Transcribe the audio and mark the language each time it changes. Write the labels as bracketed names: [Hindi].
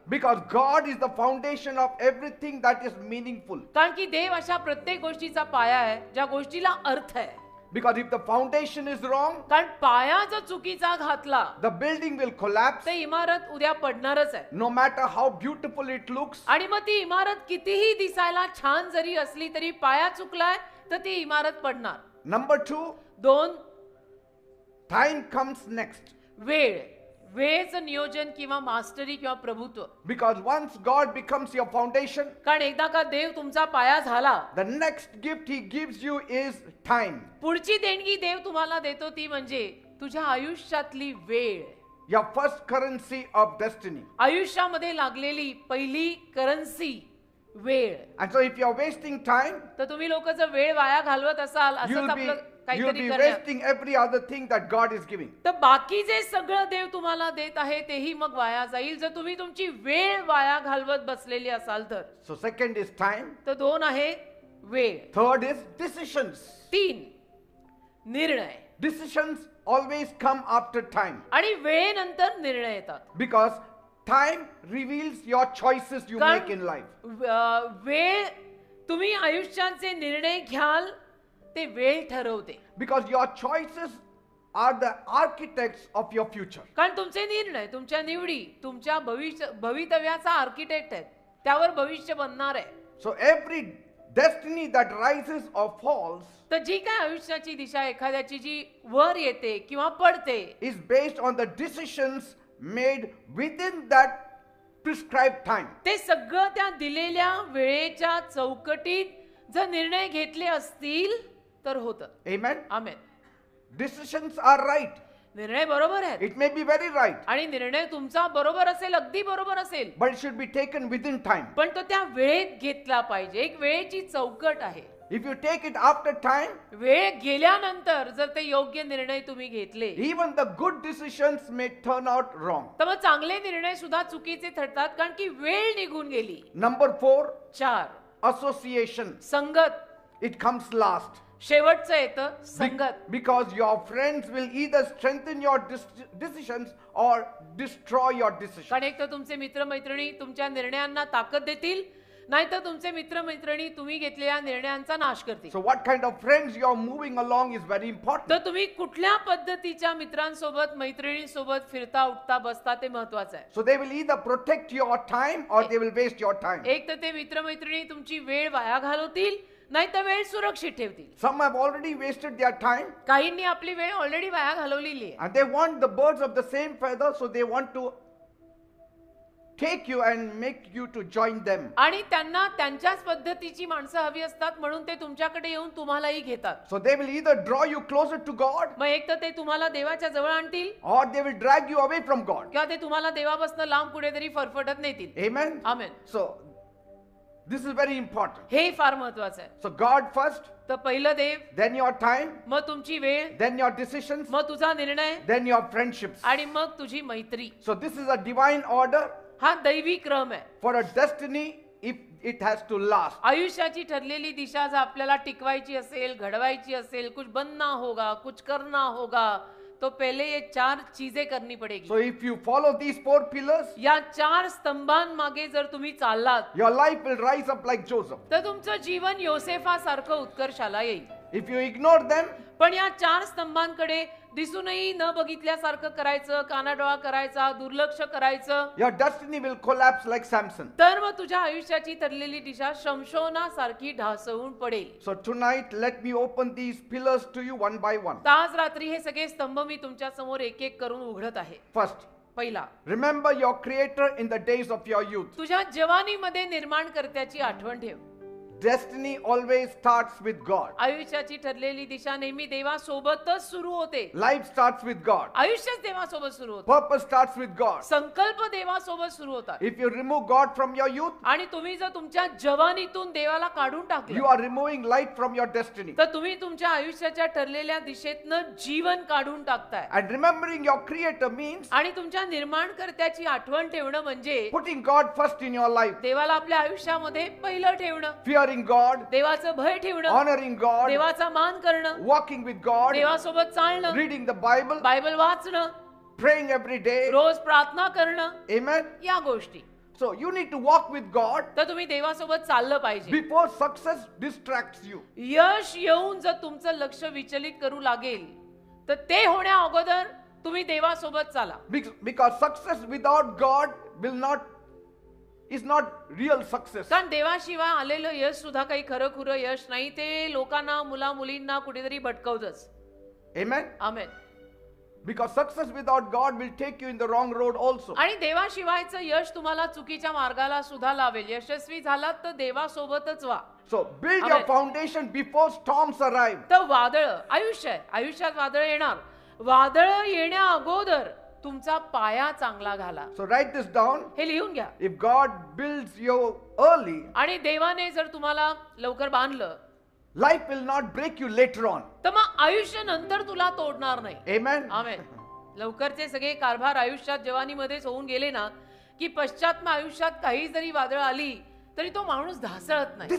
[English] Because God is the foundation of everything that is meaningful. [Marathi] कारण की देव अशा प्रत्येक गोष्टीचा पाया आहे ज्या गोष्टीला अर्थ आहे. [English] Because if the foundation is wrong, [Marathi] कारण पाया जर चुकीचा घातला [English] the building will collapse. [Marathi] तर इमारत उद्या पडणारच आहे. [English] No matter how beautiful it looks. [Marathi] आणि मग ती इमारत कितीही दिसायला छान जरी असली तरी पाया चुकलाय तर ती इमारत पडणार. [English] Number 2, [Marathi] 2, [English] time comes next. [Marathi] वेळ, वेळेचं नियोजन किंवा मास्टरी किंवा प्रभुत्व. [English] Because once God becomes your foundation, [Marathi] कारण एकदा का देव तुमचा पाया झाला, [English] the next gift He gives you is time. [Marathi] पुढची देणगी देव तुम्हाला देतो ती म्हणजे तुझ्या आयुष्यातली वेळ. [English] Your first currency of destiny. [Marathi] आयुष्यामध्ये लागलेली पहिली करन्सी वेळ. [English] And so if you are wasting time, [Marathi] तर तुम्ही लोक जर वेळ वाया घालवत असाल असंच [English] you'll [Marathi] आपलं [English] be [Marathi] काहीतरी करण्यात, [English] wasting every other thing that God is giving. [Marathi] तर बाकी जे सगळं देव तुम्हाला देत आहे तेही मग वाया जाईल जर तुम्ही तुमची वेळ वाया घालवत बसलेली असाल तर. [English] So second is time. [Marathi] तर 2 आहे वेळ. [English] Third is decisions. [Marathi] 3 निर्णय. [English] Decisions always come after time. [Marathi] आणि वेळेनंतर निर्णय येतात. [English] Because time reveals your choices you [Marathi] कारण [English] make in life. [Marathi] वेळ तुम्ही आयुष्याचे निर्णय घ्याल ते वेळ ठरवते. [English] Because your choices are the architects of your future. [Marathi] कारण तुमचे निर्णय, तुमच्या निवडी तुमच्या भवितव्याचा आर्किटेक्ट आहेत. त्यावर भविष्य बनणार आहे. [English] So every destiny that rises or falls [Marathi] तर जी काय आयुष्याची दिशा एखाद्याची जी वर येते किंवा पडते [English] is based on the decisions made within that prescribed time. [Marathi] ते सगळं त्या दिलेल्या वेळेच्या चौकटीत जर निर्णय घेतले असतील तर होतं. [English] Amen. [Marathi] Amen. [English] Decisions are right. [Marathi] निर्णय बरोबर आहेत [English] It may be very right, [Marathi] आणि निर्णय तुमचा बरोबर असेल, अगदी बरोबर असेल, [English] but it should be taken within time. [Marathi] पण तो त्या वेळेत घेतला पाहिजे. एक वेळेची चौकट आहे. [English] If you take it after time, [Marathi] वेळ गेल्यानंतर जर ते योग्य निर्णय तुम्ही घेतले [English] even the good decisions may turn out wrong. [Marathi] तर मग चांगले निर्णय सुद्धा चुकीचे ठरतात कारण की वेळ निघून गेली. [English] Number 4, [Marathi] 4 [English] association. [Marathi] संगत. [English] It comes last. [Marathi] शेवटचं येतं संगत. [English] Because your friends will either strengthen your decisions or destroy your decisions. [Marathi] कारण एक तर तुमचे मित्र मैत्रिणी तुमच्या निर्णयांना ताकद देतील नाहीतर तुमचे मित्र मैत्रिणी तुम्ही घेतलेल्या निर्णयांचा नाश करतील. [English] So what kind of friends you are moving along is very important. [Marathi] तर तुम्ही कुठल्या पद्धतीच्या मित्रांसोबत मैत्रिणींसोबत फिरता उठता बसता ते महत्वाचं आहे. [English] So they will either protect your time or they will waste your time. [Marathi] एक तर ते मित्र मैत्रिणी तुमची वेळ वाया घालवतील नाहीतर वेळ सुरक्षित ठेवतील. [English] Some have already wasted their time [Marathi] काहींनी आपली वेळ ऑलरेडी वाया घालवलेली आहे [English] and they want the birds of the same feather, so they want to take you and make you to join them. [Marathi] आणि त्यांना त्यांच्याच पद्धतीची माणसं हवी असतात म्हणून ते तुमच्याकडे येऊन तुम्हालाही घेतात. [English] So they will either draw you closer to God [Marathi] मग एक तर ते तुम्हाला देवाच्या जवळ आणतील [English] or they will drag you away from God. [Marathi] किंवा ते तुम्हाला देवापासून लांब कुठेतरी फरफटत नेतील. [English] Amen. [Marathi] Amen. [English] So this is very important. [Marathi] हे फार महत्वाचं आहे. [English] So God first, [Marathi] तर पहिलं देव, [English] then your time, [Marathi] मग तुमची वेळ, [English] then your decisions, [Marathi] मग तुझा निर्णय [English] then your friendships. [Marathi] आणि मग तुझी मैत्री. [English] So this is a divine order [Marathi] हा दैवी क्रम आहे. [English] for a destiny if it has to last. [Marathi] आयुष्याची ठरलेली दिशा जर आपल्याला टिकवायची असेल, घडवायची असेल, [Hindi] कुछ बनना होगा, कुछ करना होगा, तो पहले ये 4 चीजें करनी पड़ेगी. [English] So if you follow these 4 pillars, [Marathi] या 4 स्तंभांमागे जर तुम्ही चाललात [English] your life will rise up like Joseph. [Marathi] तर तुमचं जीवन योसेफासारखं उत्कर्षाला येईल. [English] If you ignore them, [Marathi] पण या 4 स्तंभांकडे दिसूनही न बघितल्यासारखं करायचं, कानाडोळा करायचा, दुर्लक्ष करायचं, [English] your destiny will collapse like Samson. [Marathi] तर मग तुझ्या आयुष्याची ठरलेली दिशा शमशोनासारखी ढासळून पडेल. [English] So tonight let me open these pillars to you one by one. [Marathi] तर आज रात्री हे सगळे स्तंभ मी तुमच्या समोर एक एक करून उघडत आहे. [English] First, [Marathi] पहिला, [English] remember your creator in the days of your youth. [Marathi] तुझ्या जवानीमध्ये निर्माणकर्त्याची आठवण ठेव. [English] Destiny always starts with God. [Marathi] आयुष्याची ठरलेली दिशा नेहमी देवासोबतच सुरू होते. [English] Life starts with God. [Marathi] आयुष्यच देवासोबत सुरू होतं. [English] Purpose starts with God. [Marathi] संकल्प देवासोबत सुरू होतात. [English] If you remove God from your youth, [Marathi] आणि तुम्ही जर तुमच्या जवानीतून देवाला काढून [English] you [Marathi] टाकलं [English] are removing light from your destiny. [Marathi] तर तुम्ही तुमच्या आयुष्याच्या ठरलेल्या दिशेतनं जीवन काढून टाकताय. [English] And remembering your creator means [Marathi] आणि तुमच्या निर्माणकर्त्याची आठवण ठेवणं म्हणजे [English] putting God first in your life. [Marathi] देवाला आपल्या आयुष्यामध्ये पहिलं ठेवणं, [English] Fearing God, [Marathi] देवाचं भय ठेवणं, [English] honoring God, [Marathi] देवाचा मान करणं, [English] walking with God, [Marathi] देवासोबत चालणं, [English] reading the Bible, [Marathi] बायबल वाचणं, [English] praying every day. [Marathi] रोज प्रार्थना करणं, [English] Amen. [Marathi] या गोष्टी. [English] So you need to walk with God [Marathi] तर तुम्ही देवासोबत चाललं पाहिजे. [English] before success distracts you. [Marathi] यश येऊन जर तुमचं लक्ष विचलित करू लागेल तर ते होण्या अगोदर तुम्ही देवासोबत चाला. [English] Because success without God is not real success. [Marathi] कारण देवाशिवाय आलेलं यश सुद्धा काही खरं खुरं यश नाही. ते लोकांना, मुला मुलींना कुठेतरी भटकवतच. [English] Amen. [Marathi] Amen. [English] Because success without God will take you in the wrong road also. [Marathi] आणि देवाशिवायचं यश तुम्हाला चुकीच्या मार्गाला सुद्धा लावेल. यशस्वी झालात तर देवासोबतच व्हा. [English] So build your Amen. foundation before storms arrive. [Marathi] तर वादळ आयुष्य आहे, आयुष्यात वादळ येणार. वादळ येण्या अगोदर तुमचा पाया चांगला घाला. [English] So write this down. [Marathi] हे लिहून घ्या. [English] If God builds you early, [Marathi] आणि देवाने जर तुम्हाला लवकर बांधलं [English] life will not break you later on. [Marathi] तर मग आयुष्य नंतर तुला तोडणार नाही. [English] Amen. [Marathi] आमेन. लवकरचे सगळे कारभार आयुष्यात जवानीमध्येच होऊन गेले ना की पश्चात आयुष्यात काही जरी वादळ आली तरी तो माणूस ढासळत नाही.